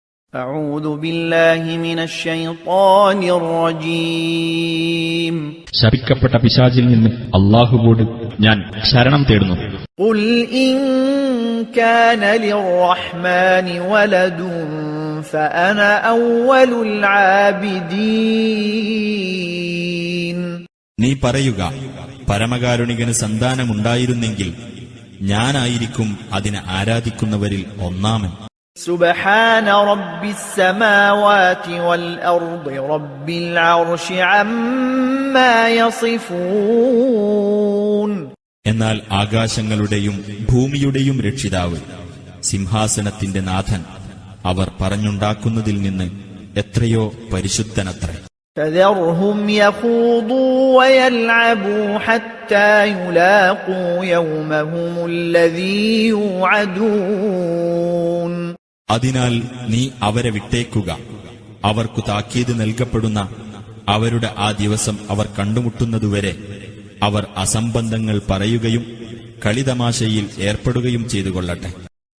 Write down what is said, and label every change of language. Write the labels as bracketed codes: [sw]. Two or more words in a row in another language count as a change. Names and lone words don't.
[ar] أعوذ بالله من الشيطان الرجيم [ml] ശപിക്കപ്പെട്ട പിശാചിൽ നിന്ന് അല്ലാഹുവോട് ഞാൻ ശരണം തേടുന്നു. [ar] قل إن كان للرحمن ولد فأنا أول العابدين [ml] നീ പറയുക, പരമകാരുണികന് സന്താനമുണ്ടായിരുന്നെങ്കിൽ ഞാനായിരിക്കും അതിനെ ആരാധിക്കുന്നവരിൽ ഒന്നാമൻ. [ar] سبحان رب السماوات والأرض رب العرش عما يصفون [ml] എന്നാൽ ആകാശങ്ങളുടെയും ഭൂമിയുടെയും രക്ഷിതാവ്, സിംഹാസനത്തിന്റെ നാഥൻ, അവർ പറഞ്ഞുണ്ടാക്കുന്നതിൽ നിന്ന് എത്രയോ പരിശുദ്ധനത്രേ. [ar] فذرهم يخوضوا ويلعبوا حتى يلاقوا يومهم الذي يوعدون [ml] അതിനാൽ നീ അവരെ വിട്ടേക്കുക. അവർക്കു താക്കീത് നൽകപ്പെടുന്ന അവരുടെ ആ ദിവസം അവർ കണ്ടുമുട്ടുന്നതുവരെ അവർ അസംബന്ധങ്ങൾ പറയുകയും കളിതമാശയിൽ ഏർപ്പെടുകയും ചെയ്തുകൊള്ളട്ടെ.